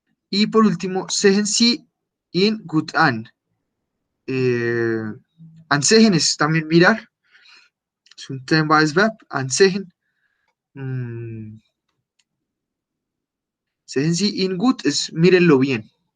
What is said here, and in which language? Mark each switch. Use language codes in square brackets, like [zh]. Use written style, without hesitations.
[es] Y por último, [de] sehen Sie ihn gut an. [es] Ansehen es también mirar, es un Verb, ansehen. [de] Sehen Sie ihn gut [es] es mírenlo bien.